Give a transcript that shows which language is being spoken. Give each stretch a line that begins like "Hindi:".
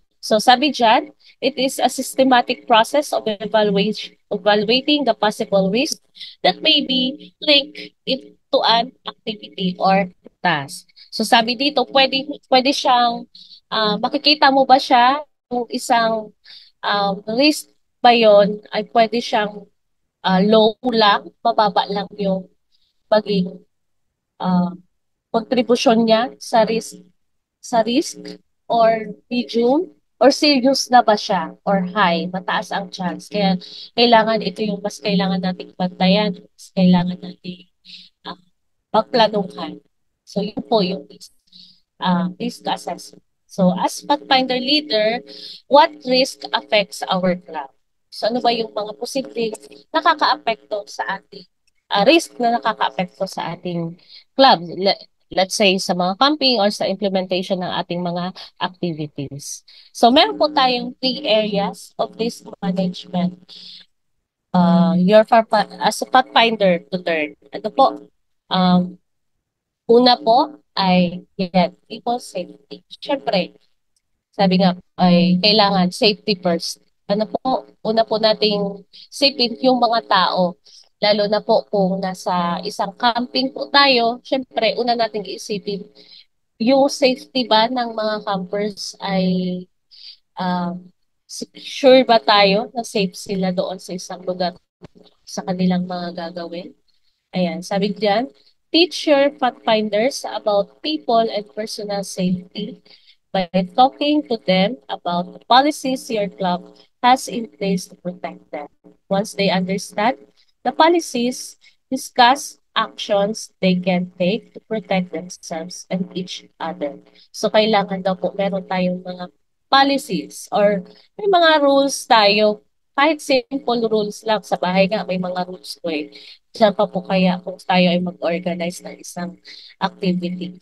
English: So,
Filipino: sabi dyan,
English: it is a systematic process of evaluating the possible risk that may be linked to an activity or task.
Filipino: So, sabi dito, pwede siyang, makikita mo ba siya kung isang risk ba yon ay pwede siyang low lang, mababa lang yung maging ah, contribution niya sa risk or medium or serious na ba siya or high, mataas ang chance. Kaya kailangan ito yung mas kailangan nating bantayan, mas kailangan nating uh, pagplanuhan. So yun po yung risk assessment.
English: So as Pathfinder leader, what risk affects our club?
Filipino: So ano ba yung mga posibleng nakakaapekto sa ating risk na nakakaapekto sa ating club?
English: Let's say
Filipino: sa mga camping or sa implementation ng ating mga activities. So meron po tayong 3
English: areas of risk management. As a Pathfinder to learn.
Filipino: Ano po? Um, Una po ay yan, people safety. Siyempre, sabi nga ay kailangan
English: safety first.
Filipino: Ano po, una po nating safety yung mga tao. Lalo na po kung nasa isang camping po tayo, siyempre, una nating isipin yung safety ba ng mga campers ay um, sure ba tayo na safe sila doon sa isang lugar sa kanilang mga gagawin? Ayan, sabi diyan,
English: teach your pathfinders about people and personal safety by talking to them about the policies your club has in place to protect them. Once they understand the policies, discuss actions they can take to protect themselves and each other.
Filipino: So kailangan daw po meron tayong mga policies or may mga rules tayo. Kahit simple rules lang sa bahay nga may mga rules ko eh. Diyan pa po kaya kung tayo ay mag-organize ng isang activity.